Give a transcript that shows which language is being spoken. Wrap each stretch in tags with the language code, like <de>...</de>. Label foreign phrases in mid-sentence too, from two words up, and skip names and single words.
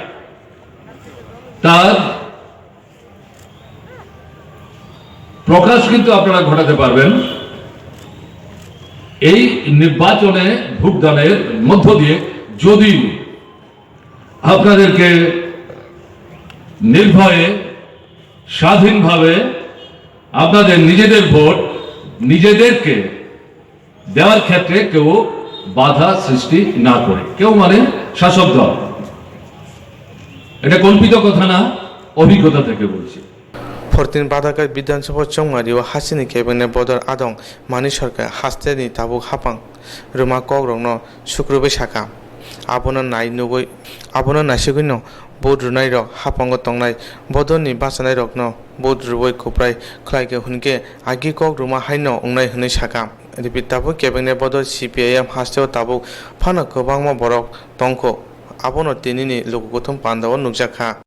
<bn>তার প্রকাশ কিন্তু আপনারা ঘটাতে পারবেন এই নির্বাচনে ভোটদানের মধ্য দিয়ে, যদি আপনাদেরকে নির্ভয়ে স্বাধীনভাবে আপনাদের নিজেদের ভোট নিজেদেরকে দেওয়ার ক্ষেত্রে কেউ বাধা সৃষ্টি না করে, কেউ মানে শাসক দল। এটা কল্পিত কথা না, অভিজ্ঞতা থেকে বলছি।</bn> <trp>Fortin Badakai Bidansapa Chongmari wa Hasini Kebene Bodor Adong Mani Sarkar Hasteni Tabu Hapang Ruma Kogrong no Shukrube Shaka Abona Nai Nugoi Abona Nashiguino Bodrunai Rok Hapango Tongnai Bodoni Basanai Rok no Bodruoi Kuprai Klaike Hunke Agi Kog Ruma Haino Ungnai Huni Shaka Repeat Tabu Kebene Bodor CPIM Hastel Tabu Pana Kobangma Borok Tonko Abono Tinini Lugutum Pandawa Nukjaka</trp>